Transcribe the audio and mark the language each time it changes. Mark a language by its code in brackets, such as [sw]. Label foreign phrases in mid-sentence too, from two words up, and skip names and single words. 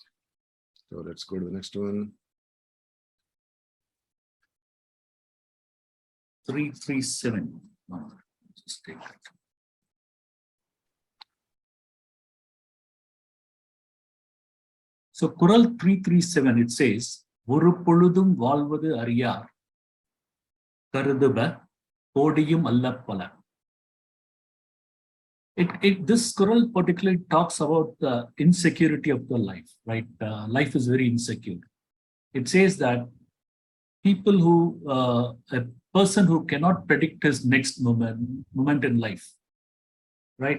[en] So let's go to the next one. 337. Just take that. So Kural 337, it says, [ta] ஒரு பொழுதும் வாழ்வது அறியார், கருதுப, பொடியும் அல்லபல. [en] This Kural particularly talks about the insecurity of the life, right? Life is very insecure. It says that people who, a person who cannot predict his next moment in life, right?